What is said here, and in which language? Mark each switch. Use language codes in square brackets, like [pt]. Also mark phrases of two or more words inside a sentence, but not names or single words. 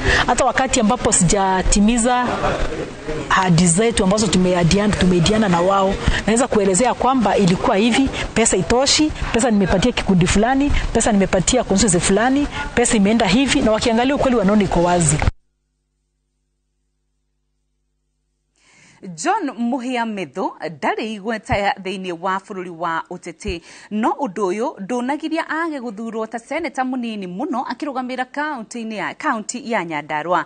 [sw] Hata wakati ambapo sijatimiza ahadi zetu ambazo tumeidiana na wao, naweza kuelezea kwamba ilikuwa hivi, pesa itoshi, pesa nimepatia kikundi fulani, pesa nimepatia constituency fulani, pesa imeenda hivi, na wakiangalia ukweli wanaona iko wazi. [ki] John Muhia Medho ndari igweta thiini wa bururi wa uteti no unduyu ndunagiria age guthurwo ta senator munini muno akirugamira county ya Nyandarua.